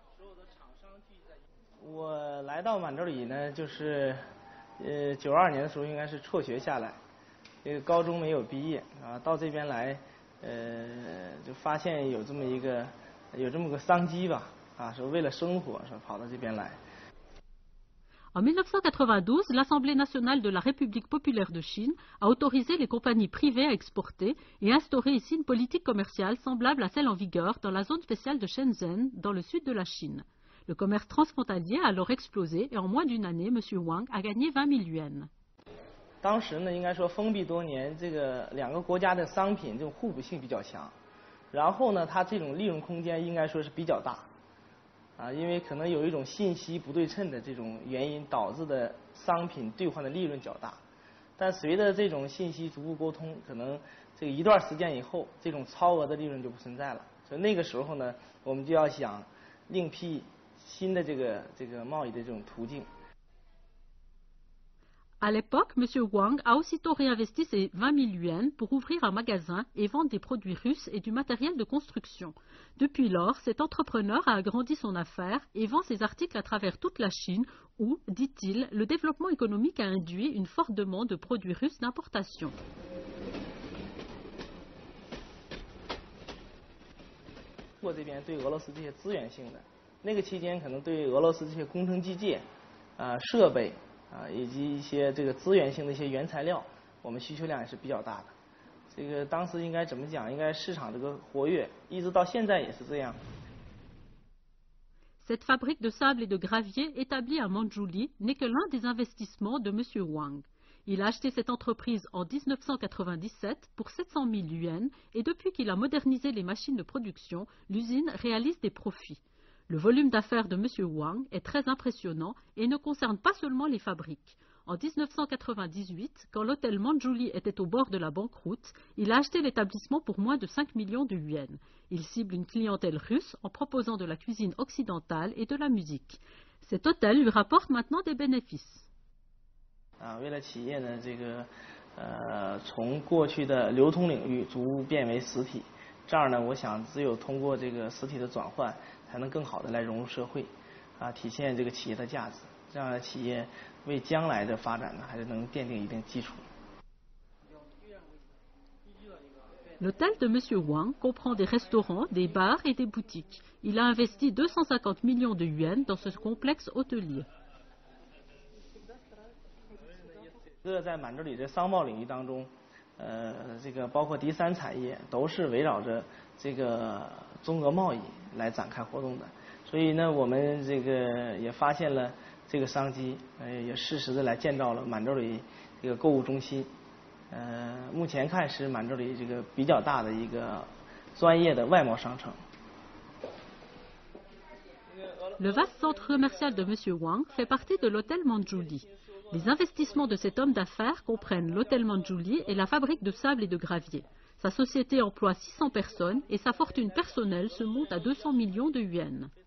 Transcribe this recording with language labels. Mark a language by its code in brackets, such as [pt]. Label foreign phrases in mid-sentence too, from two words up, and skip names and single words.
[zh] 92 年的时候应该是辍学下来，高中没有毕业啊，到这边来，就发现有这么个商机吧，啊，说为了生活，说跑到这边来。 [fr] En 1992, l'Assemblée nationale de la République populaire de Chine a autorisé les compagnies privées à exporter et instauré ici une politique commerciale semblable à celle en vigueur dans la zone spéciale de Shenzhen, dans le sud de la Chine. Le commerce transfrontalier a alors explosé et en moins d'une année, M. Wang a gagné 20 000 yuans. [zh] 当时呢，应该说封闭多年，这个两个国家的商品这种互补性比较强，然后呢，它这种利润空间应该说是比较大。因为可能有一种信息不对称的这种原因导致的商品兑换的利润较大，但随着这种信息逐步沟通，可能这个一段时间以后，这种超额的利润就不存在了。所以那个时候呢，我们就要想另辟新的这个贸易的这种途径。 [fr] À l'époque, M. Wang a aussitôt réinvesti ses 20 000 yuans pour ouvrir un magasin et vendre des produits russes et du matériel de construction. Depuis lors, cet entrepreneur a agrandi son affaire et vend ses articles à travers toute la Chine où, dit-il, le développement économique a induit une forte demande de produits russes d'importation. [zh] 我这边对俄罗斯这些资源性的，那个期间可能对俄罗斯这些工程机械、设备。以及一些这个资源性的一些原材料，我们需求量也是比较大的。这个当时应该怎么讲？应该市场这个活跃，一直到现在也是这样。 [fr] Cette fabrique de sable et de gravier établie à Mandchourie n'est que l'un des investissements de M. Wang. Il a acheté cette entreprise en 1997 pour 700 000 yuans et depuis qu'il a modernisé les machines de production, l'usine réalise des profits. Le volume d'affaires de M. Wang est très impressionnant et ne concerne pas seulement les fabriques. En 1998, quand l'hôtel Mandchourie était au bord de la banqueroute, il a acheté l'établissement pour moins de 5 millions de yuans. Il cible une clientèle russe en proposant de la cuisine occidentale et de la musique. Cet hôtel lui rapporte maintenant des bénéfices. [zh] 为了企业呢，这个从过去的流通领域逐步变为实体，这样呢，我想只有通过这个实体的转换。才能更好的来融入社会，体现这个企业的价值，这样的企业为将来的发展呢，还是能奠定一定基础。 [fr] L'hôtel de M. Wang comprend des restaurants, des bars et des boutiques. Il a investi 250 millions de yuans dans ce complexe hôtelier. [zh] 这在满洲里的商贸领域当中，这个包括第三产业都是围绕着这个中俄贸易来展开活动的，所以呢，我们这个也发现了这个商机，也适时的来建造了满洲里这个购物中心。目前看是满洲里这个比较大的一个专业的外贸商城。 [fr] Le vaste centre commercial de M. Wang fait partie de l'hôtel Mandchourie. Les investissements de cet homme d'affaires comprennent l'hôtel Mandchourie et la fabrique de sable et de gravier. Sa société emploie 600 personnes et sa fortune personnelle se monte à 200 millions de yuans.